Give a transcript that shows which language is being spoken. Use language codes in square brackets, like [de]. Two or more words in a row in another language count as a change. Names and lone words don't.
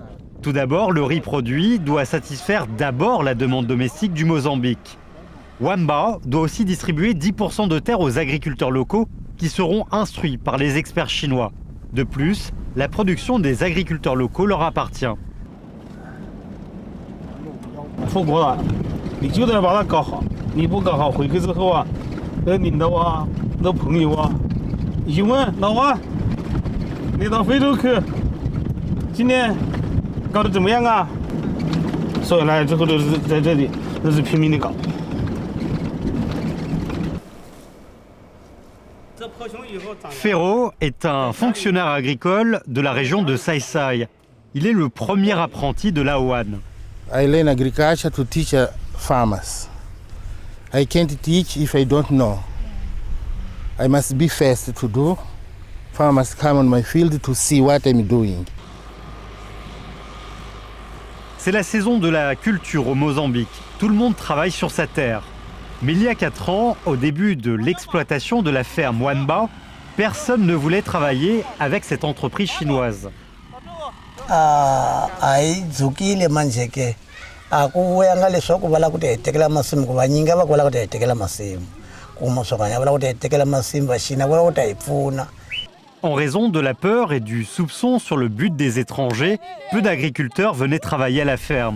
[fr] Tout d'abord, le riz produit doit satisfaire d'abord la demande domestique du Mozambique. Wanba doit aussi distribuer 10% de terres aux agriculteurs locaux qui seront instruits par les experts chinois. De plus, la production des agriculteurs locaux leur appartient. [zh] 出国了，你就得把它搞好。你不搞好，回去之后啊，那领导啊，那朋友啊，一起问老王，你到非洲去，今年搞得怎么样啊？所以来之后都是在这里，都是拼命的搞。 [fr] Ferro est un fonctionnaire agricole de la région de Saisai. Il est le premier apprenti de l'AOAN. [en] I learn agriculture to teach farmers. I can't teach if I don't know. I must be first to do. Farmers come on my field to see what I'm doing. [fr] C'est la saison de la culture au Mozambique. Tout le monde travaille sur sa terre. Mais il y a 4 ans, au début de l'exploitation de la ferme Wanba, personne ne voulait travailler avec cette entreprise chinoise. En raison de la peur et du soupçon sur le but des étrangers, peu d'agriculteurs venaient travailler à la ferme.